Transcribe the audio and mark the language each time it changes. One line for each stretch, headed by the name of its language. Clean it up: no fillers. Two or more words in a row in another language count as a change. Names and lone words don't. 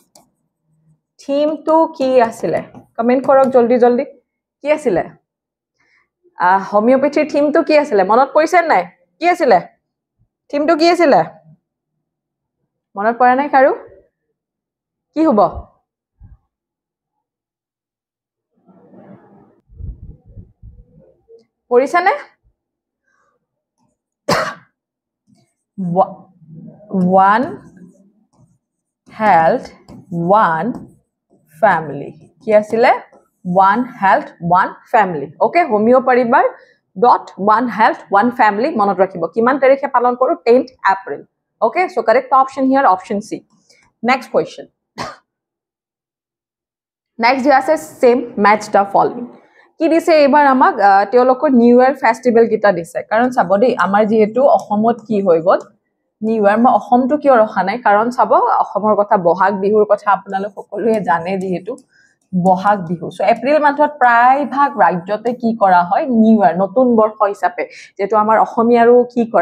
Assamese: কমেন্ট কৰক জলদি জলদি কি আছিল হোমিওপ্যাথিৰ থিমটো কি আছিল মনত পৰিছে নাই কি আছিল থিমটো কি আছিল মনত পৰা নাই কাৰো কি হ'ব পৰিছে নে
English: one health one family
Assamese: কি আছিল
English: one health one family okay
Assamese: হোমিও পৰিবাৰ
English: .one health one family
Assamese: মনত ৰাখিব কিমান তাৰিখে পালন কৰো
English: 10th April okay so correct option here option C next question next is same match the following
Assamese: কি দিছে এবাৰ আমাক তেওঁলোকৰ
English: new year festival
Assamese: গিটা দিছে কাৰণ চাব দেই আমাৰ যেহেতু অসমত কি হৈ গল
English: new year
Assamese: মই অসমটো কিয় ৰখা নাই কাৰণ চাব অসমৰ কথা বহাগ বিহুৰ কথা আপোনালোক সকলোৱে জানে যেহেতু বহাগ বিহু সো এপ্ৰিল মাহত প্ৰায় ভাগ ৰাজ্যতে কি কৰা হয়
English: new year
Assamese: নতুন বৰ্ষ হিচাপে যেটো আমাৰ অসমীয়াৰো কি কৰা